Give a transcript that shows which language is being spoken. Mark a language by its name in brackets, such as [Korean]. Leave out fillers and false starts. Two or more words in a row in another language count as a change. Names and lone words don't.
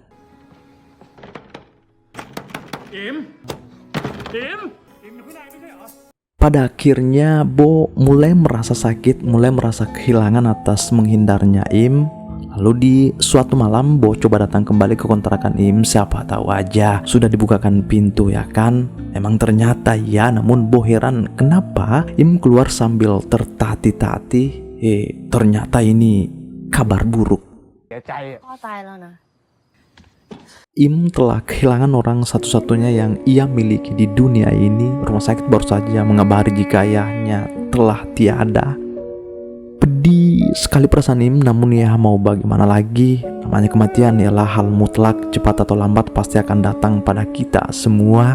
[Indonesian] Pada akhirnya Bo mulai merasa sakit, mulai merasa kehilangan atas menghindarnya Im. Lalu di suatu malam Bo coba datang kembali ke kontrakan Im, siapa tahu aja sudah dibukakan pintu ya kan. Emang ternyata ya, namun Bo heran kenapa Im keluar sambil tertati-tati. Ternyata ini kabar buruk. [Thai] เสียใจอะ พ่อตายแล้วนะ [Indonesian] Im telah kehilangan orang satu-satunya yang ia miliki di dunia ini. Rumah sakit baru saja mengabari jika ayahnya telah tiada. Pedih sekali perasaan Im, namun ya mau bagaimana lagi. Namanya kematian ialah hal mutlak, cepat atau lambat pasti akan datang pada kita semua.